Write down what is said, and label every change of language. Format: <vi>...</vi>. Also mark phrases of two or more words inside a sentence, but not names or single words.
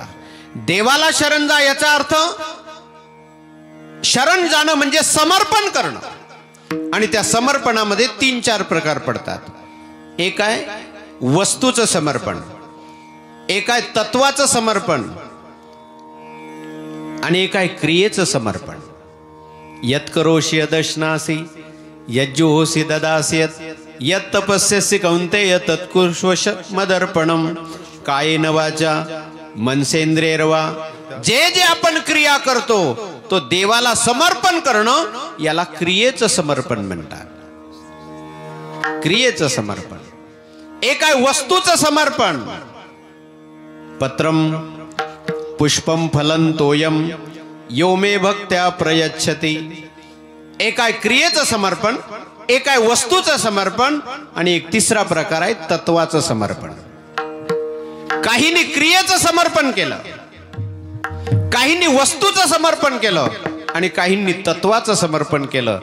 <mr>देवाला शरण जा याचा अर्थ शरण जाणं म्हणजे समर्पण करणं. आणि त्या समर्पणामध्ये 3-4 प्रकार पडतात. एक आहे वस्तूचं समर्पण, एक आहे तत्वाचं समर्पण आणि एक आहे क्रियेचं समर्पण.</mr> <sa>यत करोषि यदश्नासी यज्जुहोसी ददासी यत् तपस्यसि कौन्तेय तत्कुर्वश मदर्पणम कायेन वाचा मनसेंद्रियर्वा।</sa> <mr>जे जे आपण क्रिया करतो तो देवाला समर्पण करणं याला क्रियेचं समर्पण म्हणतात. क्रियेचं समर्पण. एका वस्तूचं समर्पण.</mr> <sa>पत्रम पुष्पम फलं तोयम यो मे भक्त्या प्रयच्छति.</sa> <mr>एका क्रियेचं समर्पण, एका वस्तूचं समर्पण आणि एक तिसरा प्रकार आहे तत्वाचं समर्पण. काहींनी क्रियेचं समर्पण केलं, काहींनी वस्तूचं समर्पण केलं आणि काहींनी तत्वाचं समर्पण केलं.</mr>